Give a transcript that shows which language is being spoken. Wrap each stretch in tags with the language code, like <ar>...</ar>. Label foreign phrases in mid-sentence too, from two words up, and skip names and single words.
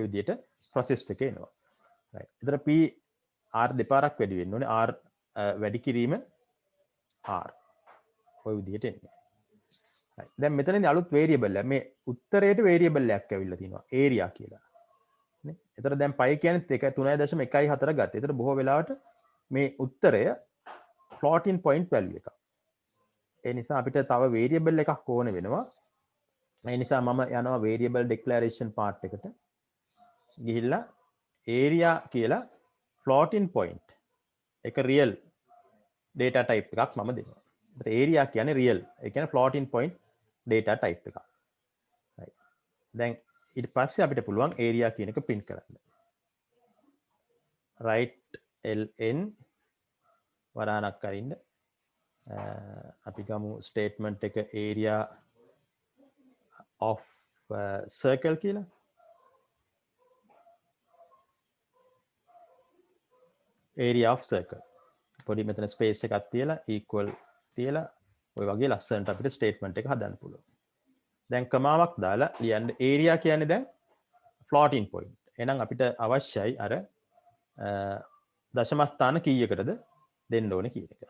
<si>විදිහට process එක එනවා right එතන p r දෙපාරක් වැඩි වෙන්න ඕනේ r වැඩි කිරීම r ඔය විදිහට එන්නේ right දැන් මෙතනදී අලුත් variable එක මේ උත්තරයට variable එකක් ඇවිල්ලා තිනවා area කියලා නේ එතන දැන් pi කියන්නේ 3.14 ගත්තා එතන බොහෝ වෙලාවට මේ උත්තරය</si> <en>floating point value</en> <si>එකක් ඒ නිසා අපිට තව variable එකක් ඕන වෙනවා. ඒ නිසා මම යනවා</si> <en>variable declaration part</en> <si>එකට. ගිහිල්ලා area කියලා</si> <en>floating point</en> <si>එක</si> <en>real data type</en> <si>එකක් මම දෙනවා. ඒත් area කියන්නේ real. ඒ කියන්නේ</si> <en>floating point data type</en> <si>එකක්. right. දැන් ඊට පස්සේ අපිට පුළුවන් area කියන එක print කරන්න. right ln වරාණක් අරින්න අපි ගමු ස්ටේට්මන්ට් එක</si> <en>area of circle</en> <si>කියලා</si> <en>area of circle</en> <si>පොඩි මෙතන ස්පේස් එකක් තියලා equal තියලා ඔය වගේ ලස්සනට අපිට ස්ටේට්මන්ට් එක හදන්න පුළුවන් දැන් කමාවක් දාලා ලියන්න area කියන්නේ දැන්</si> <en>floating point</en> <si>එහෙනම් අපිට අවශ්‍යයි අර දශම ස්ථාන කීයකටද දෙන්න ඕනේ කියන එක.</si>